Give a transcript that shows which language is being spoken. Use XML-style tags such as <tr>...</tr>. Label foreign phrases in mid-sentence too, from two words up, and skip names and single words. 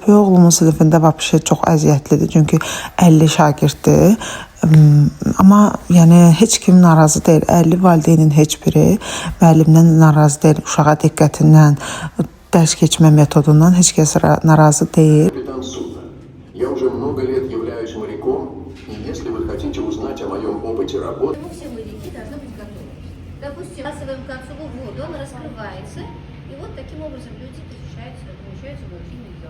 <az>Böyük oğlumun sinifində vəbşə çox əziyyətlidir. Çünki 50 şagirddir. Amma yəni heç kim narazı deyil. 50 valideynin heç biri müəllimdən narazı deyil. Uşağa diqqətindən, dərs keçmə metodundan heç kəs narazı deyil.</az> <ru>Я уже много лет являюсь моряком, и если вы хотите узнать о моем опыте работы... Все моряки должны быть готовы. Допустим, сбрасываем капсулу в воду, она раскрывается, и вот таким образом люди помещаются в глубинный объем.</ru>